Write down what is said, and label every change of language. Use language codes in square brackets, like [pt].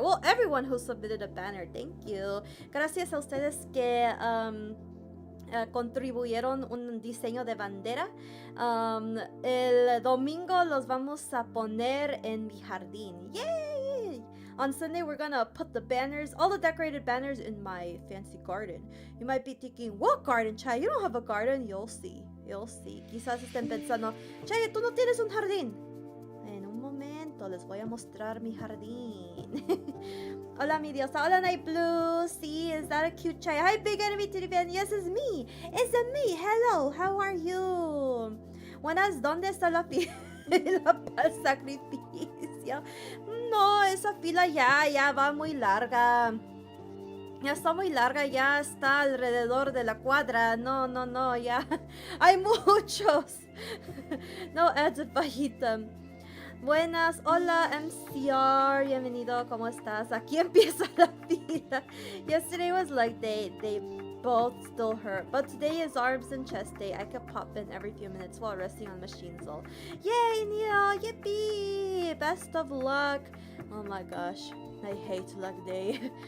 [en] Well, everyone who submitted a banner, thank you. [es] Gracias a ustedes que contribuyeron un diseño de bandera. El domingo los vamos a poner en mi jardín. Yay! [en] On Sunday, we're gonna put the banners, all the decorated banners, in my fancy garden. You might be thinking, what garden, Chay? You don't have a garden? You'll see. You'll see. [es] Quizás estén pensando, Chay, tú no tienes un jardín. En un momento les voy a mostrar mi jardín. Hola, mi diosa. [en] Hola, Night Blue. See, is that a cute Chay? Hi, Big Enemy Titty Fan. Yes, it's me. It's me. Hello, how are you? [es] Buenas, ¿dónde está la fila para el sacrificio? No, esa fila ya va muy larga. Ya está muy larga, ya está alrededor de la cuadra. No, ya hay muchos. No, ads bajita. Buenas, hola MCR, bienvenido, ¿cómo estás? Aquí empieza la fila. [en] Yesterday was leg day, they both still hurt, but today is arms and chest day. I could pop in every few minutes while resting on machines. All. Yay, Neil, yippee! Best of luck. Oh my gosh, I hate leg day.